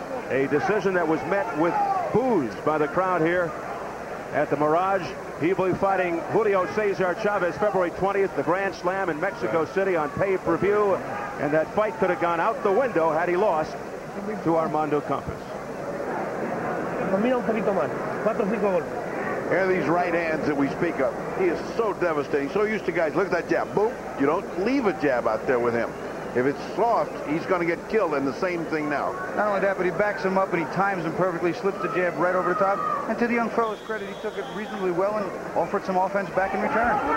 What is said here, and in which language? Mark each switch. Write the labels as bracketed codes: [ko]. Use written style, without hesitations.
[en] A decision that was met with boos by the crowd here at the Mirage. He will be fighting Julio Cesar Chavez February 20th, the Grand Slam in Mexico City on pay-per-view. And that fight could have gone out the window had he lost to Armando Campos. [es] Mira un poquito más. 4 o 5 golpes. [en] Here are these right hands that we speak of. He is so devastating, so used to guys. Look at that jab. Boom. You don't leave a jab out there with him. If it's soft, he's going to get killed, and the same thing now. Not only that, but he backs him up and he times him perfectly, slips the jab right over the top. And to the young fellow's credit, he took it reasonably well and offered some offense back in return.